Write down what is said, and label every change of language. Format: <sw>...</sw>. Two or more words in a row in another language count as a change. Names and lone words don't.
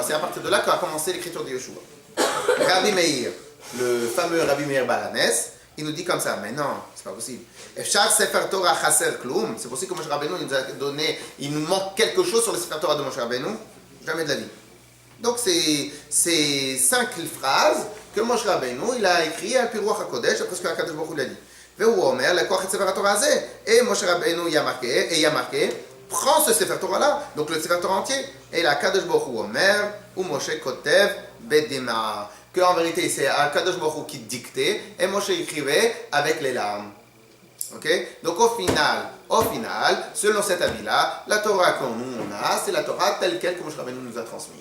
<fr>C'est à partir de là qu'a commencé l'écriture de Yoshua. Rabbi Meir, le fameux Rabbi Meir Balanes, il nous dit comme ça, mais non, c'est pas possible.</fr> <he>אפשר ספר תורה חסר כלום,</he> <fr>c'est possible que Moshe Rabbeinu nous a donné, il nous manque quelque chose sur le</fr> <he>ספר תורה</he> <fr>de Moshe Rabbeinu, jamais de la vie. Donc c'est 5 phrases que Moshe Rabbeinu il a écrit à</fr> <he>ברוח הקודש,</he> <fr>après ce que HaKadosh Baruch Hu l'a dit.</fr> <he>והוא אומר לקוח את ספר התורה הזה,</he> <fr>et Moshe Rabbeinu il y a marqué, prends ce</fr> <he>ספר תורה</he> <fr>là, donc le</fr> <he>ספר תורה</he> <fr>entier, et la HaKadosh Baruch Hu</fr> <he>אומר ומשה כותב בדמע.</he> <fr>Que en vérité c'est HaKadosh Baruch Hu qui dictait et Moshe écrivait avec les larmes. Ok? Donc au final, selon cet avis-là, la Torah que nous on a, c'est la Torah telle quelle que Moshe Rabbeinu nous a transmise.</fr>